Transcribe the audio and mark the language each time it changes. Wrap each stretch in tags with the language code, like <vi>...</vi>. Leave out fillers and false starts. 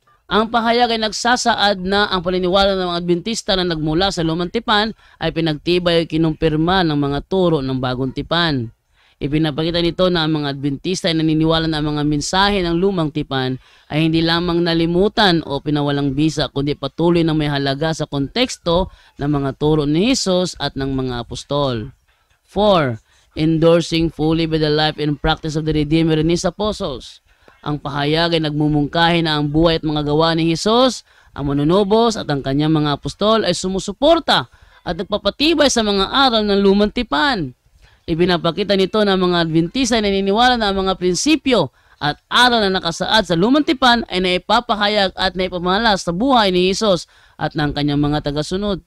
<tl>Ang pahayag ay nagsasaad na ang paniniwala ng mga Adventista na nagmula sa lumang tipan ay pinagtibay o kinumpirma ng mga turo ng bagong tipan. Ipinapakita nito na ang mga Adventista ay naniniwala na ang mga mensahe ng lumang tipan ay hindi lamang nalimutan o pinawalang bisa, kundi patuloy na may halaga sa konteksto ng mga turo ni Jesus at ng mga apostol. 4.</tl> <en>Endorsing fully by the life and practice of the Redeemer and His apostles.</en> <tl>Ang pahayag ay nagmumungkahi na ang buhay at mga gawa ni Jesus, ang manunubos at ang kanyang mga apostol ay sumusuporta at nagpapatibay sa mga aral ng lumang tipan. Ibinapakita nito na mga Adventista ay naniniwala na ang mga prinsipyo at aral na nakasaad sa lumang tipan ay naipapahayag at naipamalas sa buhay ni Jesus at ng kanyang mga tagasunod.</tl>